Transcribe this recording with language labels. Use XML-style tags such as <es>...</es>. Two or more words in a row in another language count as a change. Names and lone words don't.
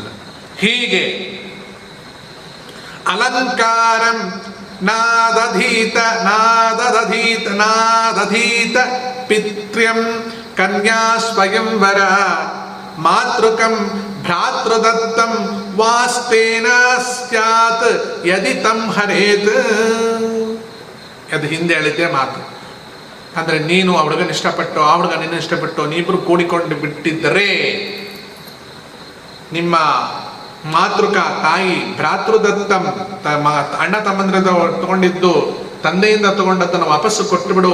<sa>ಹೀಗೆ ಅಲಂಕಾರಂ ನಾದಧೀತ ಪಿತ್ರ್ಯಂ ಕನ್ಯಾ ಸ್ವಯಂವರ ಮಾತೃಕಂ ಭ್ರಾತೃದತ್ತಂ ವಾಸ್ತೇನ ಸ್ಯಾತ್ ಯದಿ ತಂ ಹರೇತ್.</sa> <kn>ಅದು ಹಿಂದೆ ಹೇಳಿದ್ದೆ ಮಾತು. ಅಂದರೆ ನೀನು ಆ ಹುಡುಗನ ಇಷ್ಟಪಟ್ಟು, ಆ ಹುಡುಗ ನಿನ್ನ ಇಷ್ಟಪಟ್ಟು, ನೀವಿಬ್ರು ಕೂಡಿಕೊಂಡು ಬಿಟ್ಟಿದ್ದರೆ ನಿಮ್ಮ ಮಾತೃಕ ತಾಯಿ ಭ್ರಾತೃದತ್ತಂ ಅಣ್ಣ ತಮ್ಮಂದ್ರದ ತಗೊಂಡಿದ್ದು ತಂದೆಯಿಂದ ತಗೊಂಡದ್ದನ್ನು ವಾಪಸ್ಸು ಕೊಟ್ಟು ಬಿಡು.</kn>